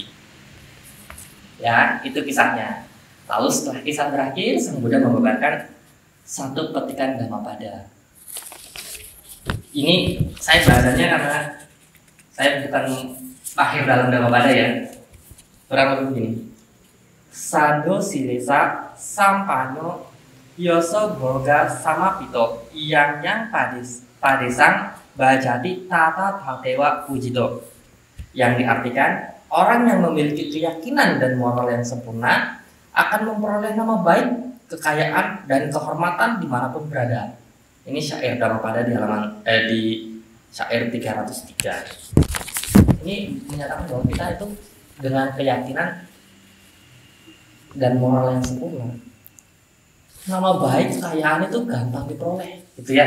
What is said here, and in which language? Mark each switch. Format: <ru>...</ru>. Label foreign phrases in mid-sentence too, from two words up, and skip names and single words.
<id>Ya, itu kisahnya. Lalu setelah kisah berakhir, Sang Buddha membabarkan satu petikan Dhammapada. Ini saya bahasanya karena saya bukan mahir dalam Dhammapada ya. Kurang lebih begini.</id> <pi>Sado silesa sampano yoso boga samapito yang padesang bajati tata tatewa pujito.</pi> <id>Yang diartikan, orang yang memiliki keyakinan dan moral yang sempurna akan memperoleh nama baik, kekayaan, dan kehormatan dimanapun berada. Ini syair Dhammapada di syair 303. Ini menyatakan bahwa kita itu dengan keyakinan dan moral yang sempurna, nama baik, kekayaan itu gampang diperoleh, gitu ya.</id>